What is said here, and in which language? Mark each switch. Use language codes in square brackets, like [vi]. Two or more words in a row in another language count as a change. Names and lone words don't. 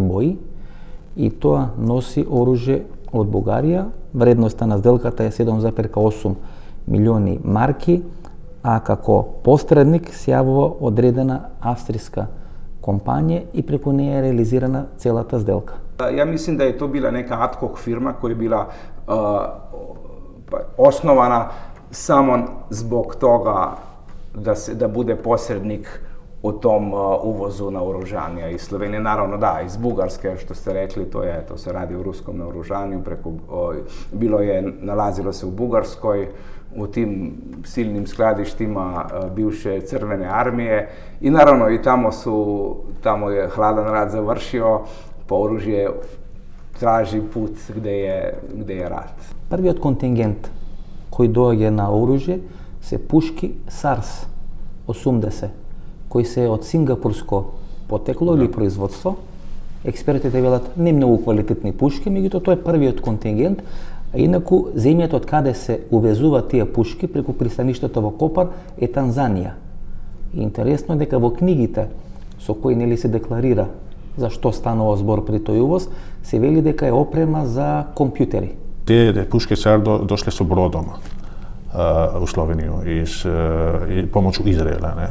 [mk] Бој и тоа носи оружје од Бугарија. Вредноста на сделката е 7,8 милиони марки, а како посредник се јавува одредена австријска компанија и преку неја е реализирана целата сделка. [hr] Ja mislim da je to bila neka [la] ad hoc [hr] firma koja je bila osnovana samo zbog toga da bude posrednik u tom uvozu naoružanja iz Slovenije. Naravno da, iz Bugarske, što ste rekli, to se radi o ruskom naoružanju, nalazilo se u Bugarskoj, u tim silnim skladištima bivše crvene armije i naravno i tamo je hladan rat završio, pa oružje traži put gde je rat. [mk] Првиот контингент кој доаѓа на оружје се пушки SARS 80, кои се од сингапурско потекло или производство. Експертите велат не многу квалитетни пушки, меѓутоа тоа е првиот контингент. А инаку, земјата од каде се увезуваат тие пушки преку пристаништето во Копар е Танзанија. И интересно е дека во книгите со кои нели се декларира за што станува збор при тој увоз, се вели дека е опрема за компјутери. [hr] Te puške SAR došle su brodom. u Sloveniju pomoću Izraela. Ne.